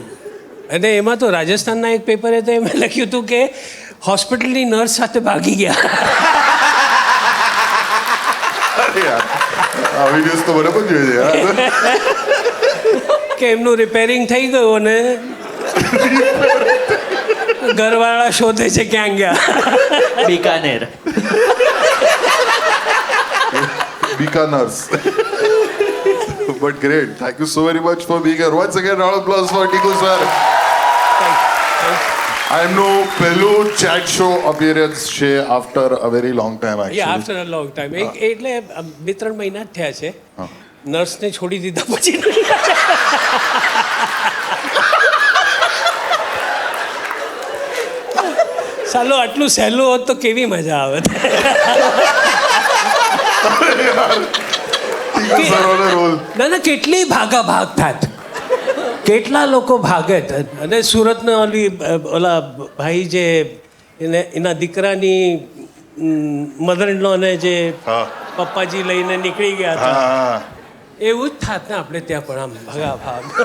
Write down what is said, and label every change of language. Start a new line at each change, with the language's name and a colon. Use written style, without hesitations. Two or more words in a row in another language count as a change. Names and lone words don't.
Gujarati: અને એમાં તો રાજસ્થાનના એક પેપરે તો એમાં લખ્યું હતું કે હોસ્પિટલની નર્સ સાથે ભાગી ગયા. અરે યાર, આ વિડીયોઝ તો બરાબર જોઈએ છે યાર. કે એમનું રિપેરિંગ થઈ ગયું અને ઘરવાળા શોધે છે ક્યાં ગયા. બીકાનેર.
English: Bikaners. But great. Thank you so very much for being here. Once again, round of applause for Tiku sir. I know પહેલું chat show appearance છે after a very long time actually. Yeah, after a long time.
Gujarati: એટલે 2-3 મહિના જ થયા છે. નર્સને છોડી દીધા પછી. સાલો આટલું સહેલું હોત તો કેવી મજા આવે.
English: Tiku sir on a roll.
Gujarati: ના કેટલી ભાગ થાત, કેટલા લોકો ભાગે. અને સુરતના ઓલા ભાઈ જે એના દીકરાની મધર ઇન લોને જે પપ્પાજી લઈને નીકળી ગયા હતા, એવું જ થાત ને આપણે ત્યાં પણ આમ ભાગ.